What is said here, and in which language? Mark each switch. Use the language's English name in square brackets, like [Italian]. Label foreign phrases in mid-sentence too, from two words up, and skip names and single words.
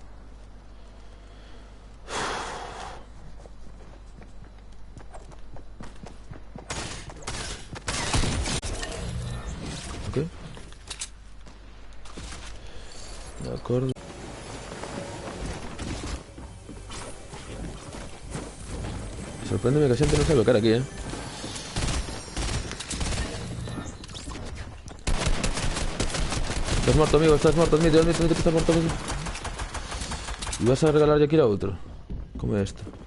[English] Ok. [Galician] De acordo. Sorpréndeme que a xente non sabe o cara aquí, [Spanish] Estás muerto, amigo, estás muerto, admite que estás muerto, amigo. Y vas a regalarle aquí a otro. Como esto.